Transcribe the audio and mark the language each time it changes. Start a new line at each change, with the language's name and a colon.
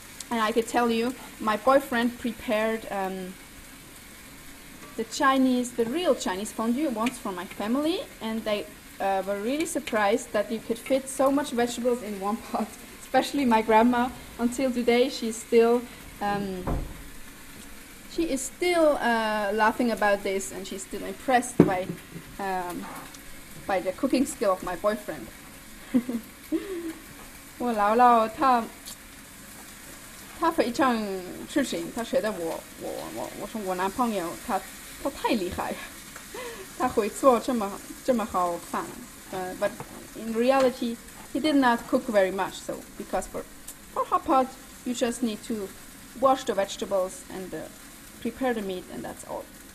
English: And I could tell you, my boyfriend prepared the real Chinese fondue once for my family, and they were really surprised that you could fit so much vegetables in one pot. Especially my grandma. Until today, she is still laughing about this, and she's still impressed by the cooking skill of my boyfriend.
Chinese: 我姥姥她非常痴情，她觉得我说我男朋友他太厉害了，他会做这么好饭。
English: But in reality, he did not cook very much. So because for hot pot, you just need to wash the vegetables and prepare the meat, and that's all.